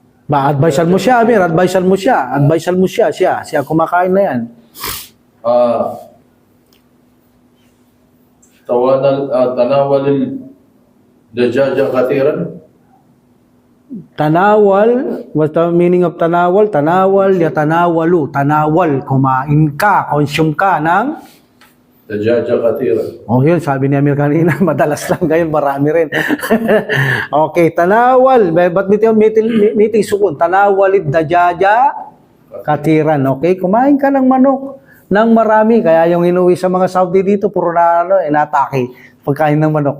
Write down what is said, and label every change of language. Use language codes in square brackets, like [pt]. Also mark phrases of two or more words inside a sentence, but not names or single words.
[tl] Advisean mo siya, Amir. Advisean mo siya. Advisean mo siya. Siya kumakain na yan. [ar] تناول الدجاجة كثيرا. [en] Tanawal, what's the meaning of tanawal? [ar] تناول، يتناول. Tanawal, [tl] kumain ka, consume ka ng... [ar] دجاجة كثيرا. [tl] Oh, yun, sabi ni Amir kanina, madalas lang ngayon, marami rin. Okay, tanawal. Ba't meeting sukun? [ar] تناول الدجاجة كثيرا. [tl] Okay, kumain ka ng manok ng marami. Kaya yung inuwi sa mga Saudi dito, puro na inatake pagkain ng manok.